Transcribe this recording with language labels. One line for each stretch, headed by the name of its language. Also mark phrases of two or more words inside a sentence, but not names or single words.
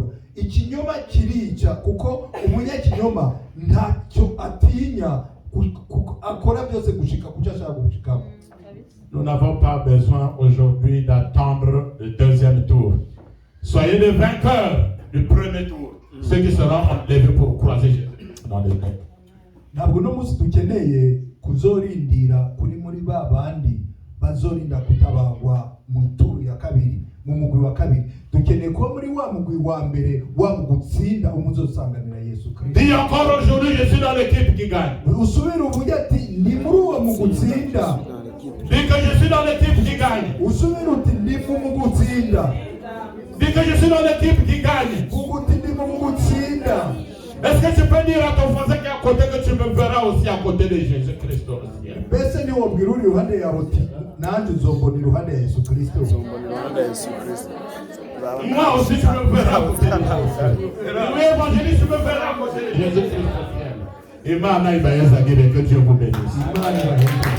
Rundi: Ikinyoma kirica kuko umunyakinyoma ntacyo atinya akora byose gushika kucyo ashaka gushikamo.
French: Nous n'avons pas besoin aujourd'hui d'attendre le deuxième tour. Soyez des vainqueurs du premier tour. Ceux qui seront enlevés pour croiser Jésus dans les mains.
Rundi: Ntabwo no musi dukeneye kuzorindira kuri muri babandi bazorinda kutabagwa mu turu ya kabiri mu mugwi wa kabiri. Dukeneye ko muri wa mugwi wa mbere wa gutsinda umuzosanganira Yesu Kristo.
French: Dis encore aujourd'hui, je suis dans l'équipe qui gagne.
Rundi: Usubira uvuga ati ni muri uwo mugutsinda.
French: Dis que je suis dans l'équipe qui gagne.
Rundi: Usubira uti ni mu mugutsinda.
French: Dis que je suis dans l'équipe qui gagne.
Rundi: Uguti ni mu mugutsinda.
French: Est-ce que tu peux dire à ton voisin qui est à côté que tu me verras aussi à côté de Jésus-Christ au ciel?
Rundi: Mbese ni wabwira uri iruhande yawe uti nanjye uzombona iruhande ya Yesu Kristo.
French: Moi aussi tu me verras à côté de Jésus. Oui, évangéliste, tu me verras à côté de Jésus-Christ au ciel.
Rundi: Imana ibayeza gire,
French: que Dieu vous bénisse.